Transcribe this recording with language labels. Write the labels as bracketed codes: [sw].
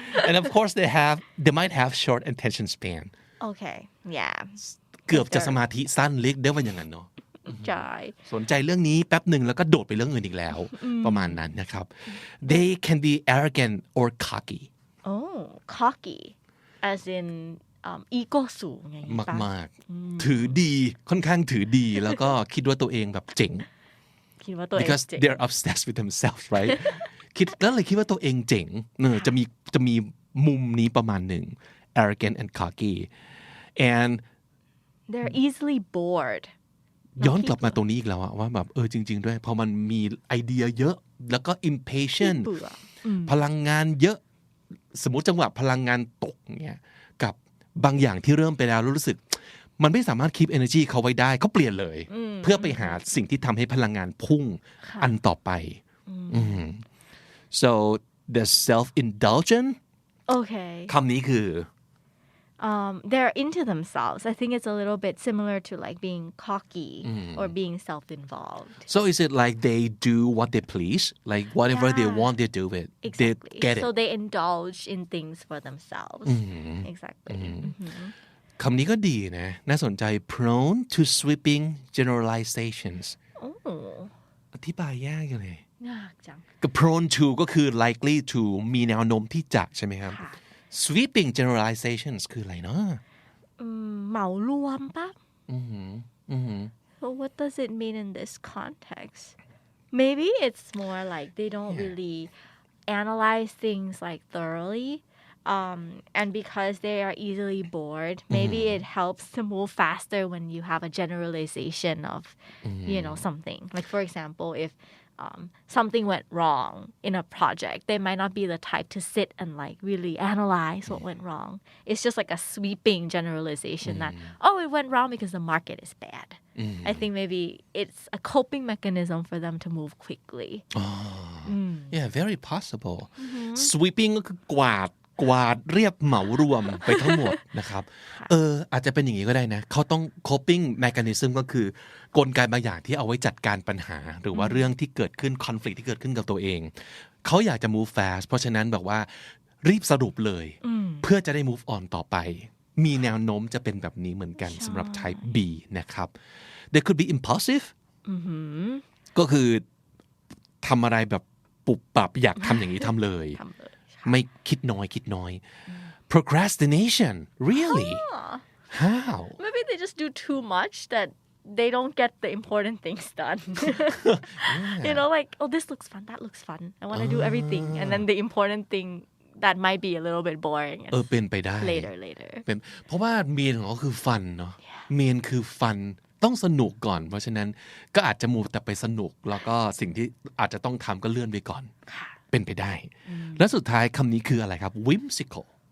[en] and of course they might have short attention span okay yeah [th] เกือบจะสมาธิสั้นเรียกได้ว่าอย่างนั้นเนาะ ใช่ สนใจเรื่องนี้แป๊บหนึ่งแล้วก็โดดไปเรื่องอื่นอีกแล้วประมาณนั้นนะครับ [en] they can be arrogant or cocky oh cocky as in ego [th] สูงอย่างนี้ปะ มากๆถือดีค่อนข้างถือดีแล้วก็คิดว่าตัวเองแบบเจ๋ง คิดว่าตัวเอง [en] because [th] เจ๋ง [en] they're obsessed with themselves right [th] คิดแล้วเลยคิดว่าตัวเองเจ๋งจะมีมุมนี้ประมาณหนึ่ง [en] arrogant and cocky and they're easily bored [th] ย้อนกลับมาตรงนี้อีกแล้วอะว่าแบบจริงๆด้วยพอมันมีไอเดียเยอะแล้วก็ impatient เบื่อ พลังงานเยอะสมมติจังหวะพลังงานตกเนี่ยกับบางอย่างที่เริ่มไปแล้วรู้สึกมันไม่สามารถ keep energy เขาไว้ได้เขาเปลี่ยนเลยเพื่อไปหาสิ่งที่ทำให้พลังงานพุ่งอันต่อไป [en] so the self indulgent okay [th] คำนี้คือ [en] they're into themselves I think it's a little bit similar to like being cocky or being self-involved so is it like they do what they please like whatever they want they do it exactly they get it so they indulge in things for themselves exactly [th] คำนี้ก็ดีนะน่าสนใจ [en] prone to sweeping generalizations [th] อธิบายยากจังเลย ยากจัง ก็ prone to ก็คือ likely to มีแนวโน้มที่จะใช่ไหมครับ sweeping generalizations คืออะไรเนาะ เหมารวมปะ [en] so what does it mean in this context maybe it's more like they don't really analyze things like thoroughly and because they are easily bored maybe it helps to move faster when you have a generalization of you know something like for example if something went wrong in a project they might not be the type to sit and like really analyze what went wrong it's just like a sweeping generalization that oh it went wrong because the market is bad I think maybe it's a coping mechanism for them to move quickly yeah very possible [th] sweeping ก็คือกวาดเรียบเหมารวมไปทั้งหมดนะครับอาจจะเป็นอย่างนี้ก็ได้นะเขาต้อง coping mechanism ก็คือกลไกบางอย่างที่เอาไว้จัดการปัญหาหรือว่าเรื่องที่เกิดขึ้น conflict ที่เกิดขึ้นกับตัวเองเขาอยากจะ move fast เพราะฉะนั้นแบบว่า รีบสรุปเลยเพื่อจะได้ move on ต่อไปมีแนวโน้มจะเป็นแบบนี้เหมือนกันสำหรับ type B นะครับ [en] they could be impulsive [th] ก็คือทำอะไรแบบปุบปับอยากทำอย่างนี้ทำเลยไม่คิดน้อย [en] procrastination really how maybe they just do too much that they don't get the important things done you know like oh this looks fun that looks fun I want to do everything and then the important thing that might be a little bit boring [th] เป็นไปได้ [en] later [th] เป็นเพราะว่าเมนของเขาคือฟันเนาะเมนคือฟันต้องสนุกก่อนเพราะฉะนั้นก็อาจจะมูแต่ไปสนุกแล้วก็สิ่งที่อาจจะต้องทำก็เลื่อนไปก่อนเป็นไปได้และสุดท้ายคำนี้คืออะไรครับ whimsical